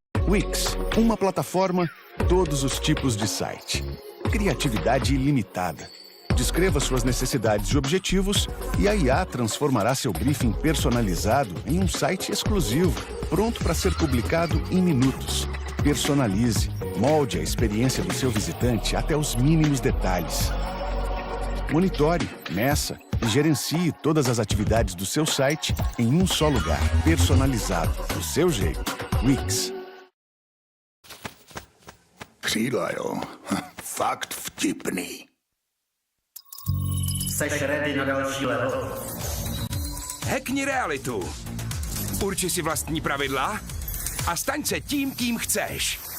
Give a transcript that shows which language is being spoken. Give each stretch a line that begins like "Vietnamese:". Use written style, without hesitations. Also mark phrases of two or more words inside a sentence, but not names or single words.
Portuguese: Wix, uma plataforma, todos os tipos de site. Criatividade ilimitada. Descreva suas necessidades e objetivos e a IA transformará seu briefing personalizado em um site exclusivo, pronto para ser publicado em minutos. Personalize, molde a experiência do seu visitante até os mínimos detalhes. Monitore, meça e gerencie todas as atividades do seu site em um só lugar, personalizado, do seu jeito.
Czech: Wix. Křídla, jo. Fakt vtipný. Seš ready na další level? Hackni realitu. Urči si vlastní pravidla a staň se tím, kým chceš.